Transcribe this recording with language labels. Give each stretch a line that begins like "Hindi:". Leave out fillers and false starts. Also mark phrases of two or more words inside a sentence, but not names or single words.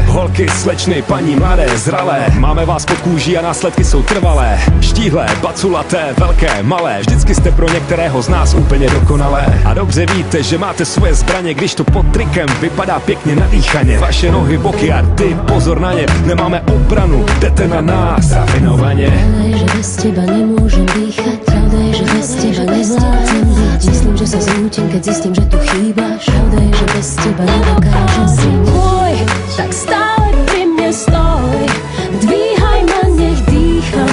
Czech: Holky, slečny, paní mladé, zralé, máme vás pod kůží a následky jsou trvalé. Štíhlé, baculaté, velké, malé, vždycky jste pro některého z nás úplně dokonalé. A dobře víte, že máte svoje zbraně, když to pod trikem vypadá pěkně nadýchaně. Vaše nohy, boky a ty, pozor na ně, nemáme obranu, jdete na nás rafinovaně.
Slovak: Pravda je, že bez teba nemôžem dýchať. Pravda je, že bez teba nevládzem byť. Myslím, že sa zrútim, keď zistím, že tu chýbaš. Pravda je, že bez teba nedokážem. Si môj, tak stále pri mne stoj. Dvíhaj ma, nech dýcham.